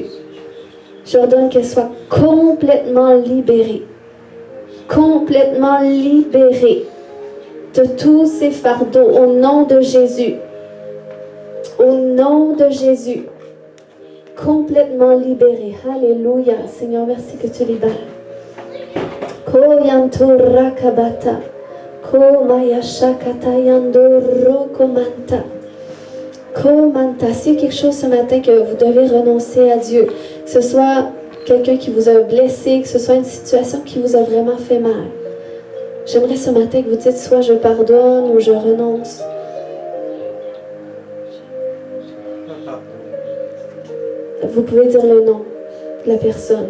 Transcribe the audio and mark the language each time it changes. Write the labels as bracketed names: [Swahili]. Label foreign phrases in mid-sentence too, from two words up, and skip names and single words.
[French] J'ordonne qu'elle soit complètement libérée. Complètement libérée de tous ces fardeaux au nom de Jésus. Au nom de Jésus. Complètement libérée. Alléluia. Seigneur, merci que tu libères. Koyanto rakabata. Komaya shakata yandoro komanta. Komanta. S'il y a quelque chose ce matin que vous devez renoncer à Dieu, que ce soit quelqu'un qui vous a blessé, que ce soit une situation qui vous a vraiment fait mal, j'aimerais ce matin que vous dites soit je pardonne ou je renonce. Vous pouvez dire le nom de la personne.